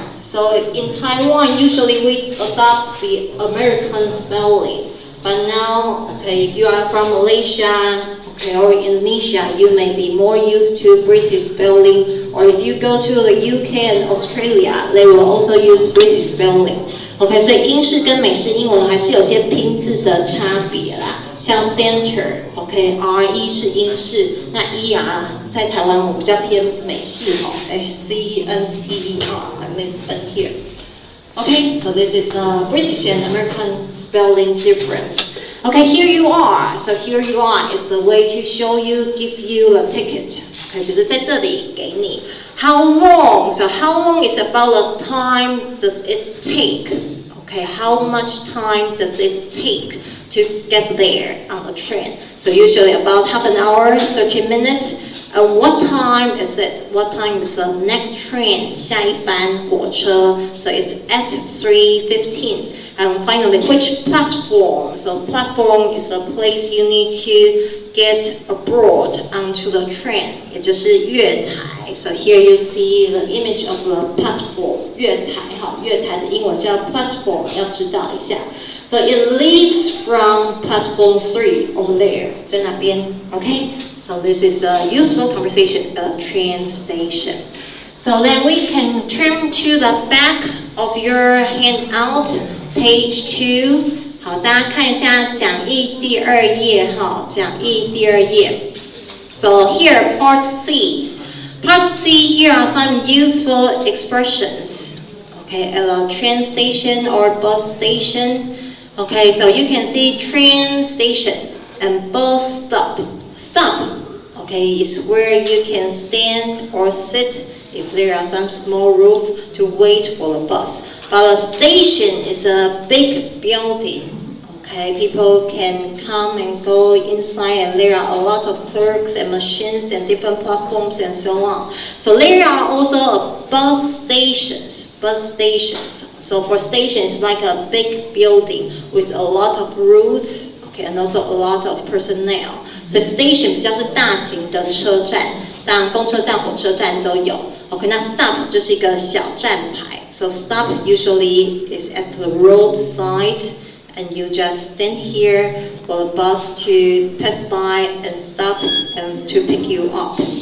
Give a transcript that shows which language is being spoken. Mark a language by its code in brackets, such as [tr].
[en] So in Taiwan, usually we adopt the American spelling. But now, okay, if you are from Malaysia, okay, or Indonesia, you may be more used to British spelling. Or if you go to the UK and Australia, they will also use British spelling. [zh] OK， 所以英式跟美式英文还是有些拼字的差别啦，像 center，OK，RE 是英式，那 ER 在台湾我比较偏美式吼，CNTER， [en] I miss N here。 Okay, so this is the British and American spelling difference. Okay, here you are. So here you are is the way to show you, give you a ticket. [zh] Okay, 就是在这里给你。 [en] How long? So how long is about the time does it take? Okay, how much time does it take to get there on the train? So usually about half an hour, 30 minutes. what time is it? What time is the next train? [zh] 下一班火车. [en] So it's at 3:15. And finally, which platform? So platform is the place you need to get aboard onto the train. [zh] 也就是月台. [en] So here you see the image of the platform. [zh] 月台哈，月台的英文叫 platform， 要知道一下。 [en] So it leaves from platform 3 over there. [zh] 在那边 [en] okay? So this is a useful conversation at a train station. So then we can turn to the back of your handout, page 2. [zh] 好，大家看一下讲义第2页哈，讲义第2页。 [en] So here, part C. Part C, here are some useful expressions. Okay, at a train station or bus station. Okay, so you can see train station and bus stop. Stop, okay, is where you can stand or sit if there are some small roof to wait for the bus. But a station is a big building. Okay, people can come and go inside, and there are a lot of clerks and machines and different platforms and so on. So there are also bus stations. Bus stations. So for stations, like a big building with a lot of routes, okay, and also a lot of personnel. [zh] So station 比较是大型的车站，当然公车站、火车站都有。 OK， 那 stop 就是一个小站牌。 [en] So stop usually is at the roadside, and you just stand here for the bus to pass by and stop and to pick you up.